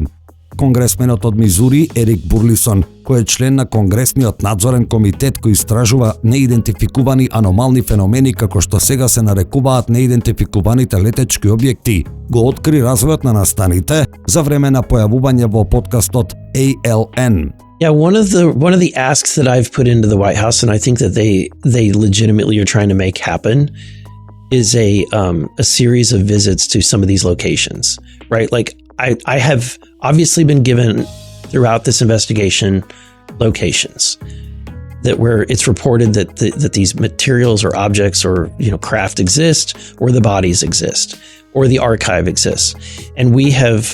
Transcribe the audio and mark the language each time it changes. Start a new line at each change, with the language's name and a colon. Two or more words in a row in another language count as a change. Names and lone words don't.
Macedonian: Конгресменот од Мизури Ерик Бурлисон, кој е член на Конгресниот надзорен комитет кој истражува неидентификувани аномални феномени како што сега се нарекуваат неидентификуваните летечки објекти, го откри развојот на настаните за време на појавување во подкастот ALN.
English: Yeah, one of the asks that I've put into the White House, and I think that they legitimately are trying to make happen, is a series of visits to some of these locations, right? Like I have obviously been given throughout this investigation locations that where it's reported that these materials or objects or craft exist, or the bodies exist, or the archive exists, and we have.